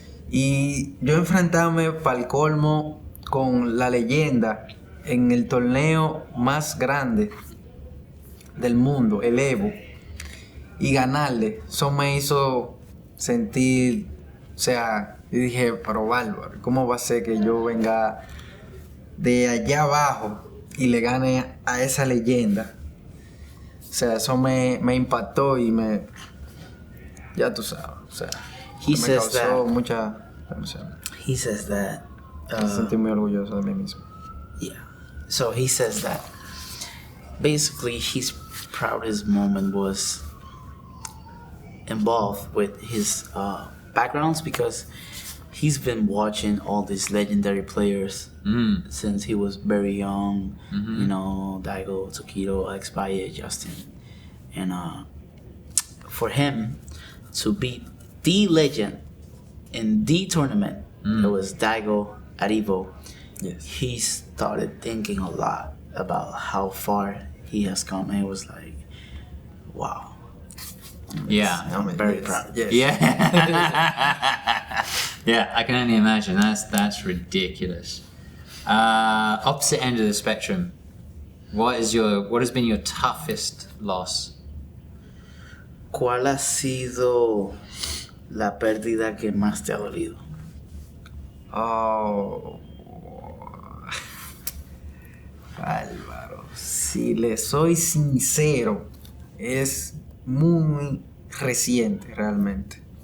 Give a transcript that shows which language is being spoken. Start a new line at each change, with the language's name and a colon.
Spanish: Y yo enfrentarme para el colmo con la leyenda en el torneo más grande del mundo, el Evo, y ganarle, eso me hizo sentir, o sea, yo dije, pero bárbaro, ¿cómo va a ser que yo venga de allá abajo y le gane a esa leyenda? O sea, eso me impactó y ya tú sabes, o sea, me causó mucha emoción.
English: He says that
Spanish: Me sentí muy orgulloso de mí mismo.
English: yeah. So he says that basically his proudest moment was involved with his backgrounds, because he's been watching all these legendary players since he was very young. You know, DAIGO, Tokido, Alex Valle, Justin, and for him to beat the legend in the tournament, it was DAIGO at Evo. Yes. He started thinking a lot about how far he has come, and it was like, wow. Yeah. I'm very proud. Yes. Yeah. Yeah, I can only imagine. That's ridiculous. Opposite end of the spectrum. What has been your toughest loss?
Spanish: ¿Cuál ha sido la pérdida que más te ha dolido? Oh, Álvaro, si le soy sincero, es muy reciente realmente.